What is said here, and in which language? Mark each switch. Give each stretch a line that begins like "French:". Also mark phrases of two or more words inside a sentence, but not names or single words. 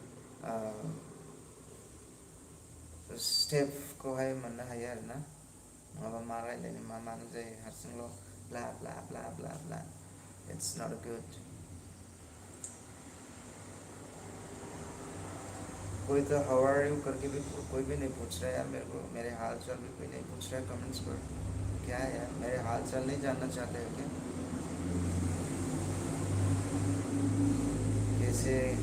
Bodo: स्टेपखौहाय मोननो हायो आरोना नङाबा मा रायलायनो मा मानो जायो हारसिंल'
Hindi: ब्ला ब्ला ब्ला ब्ला ब्ला
English: it's not good
Hindi: कोई तो
English: how are you
Hindi: करके भी कोई भी नहीं पूछ रहा है यार मेरे को मेरे हाल चाल भी कोई नहीं पूछ रहा है कमेंट्स पर क्या है यार मेरे हाल चाल नहीं जानना चाहते हैं क्या कैसे